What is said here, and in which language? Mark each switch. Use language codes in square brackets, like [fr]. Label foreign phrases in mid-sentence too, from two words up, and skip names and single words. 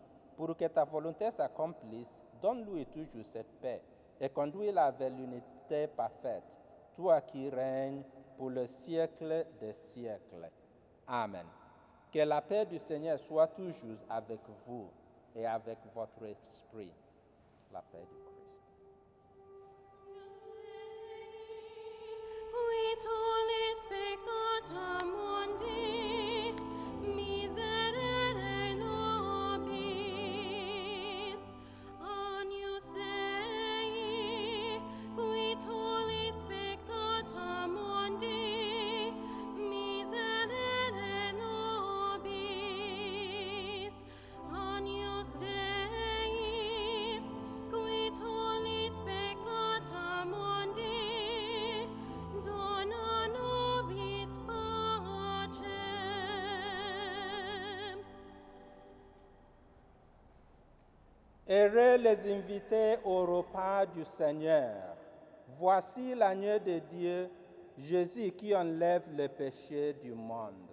[fr] Pour que ta volonté s'accomplisse, donne-lui toujours cette paix et conduis-la vers l'unité parfaite, toi qui règnes pour le siècle des siècles. » Amen. Que la paix du Seigneur soit toujours avec vous et avec votre esprit. La paix du Christ. [la] Qui tollis peccata mundi, miserere nobis, Agnus Dei, qui tollis peccata mundi, miserere nobis, Agnus Dei, qui tollis peccata mundi, dona nobis pacem. [fr] Heureux les invités au repas du Seigneur. Voici l'agneau de Dieu, Jésus qui enlève le péché du monde.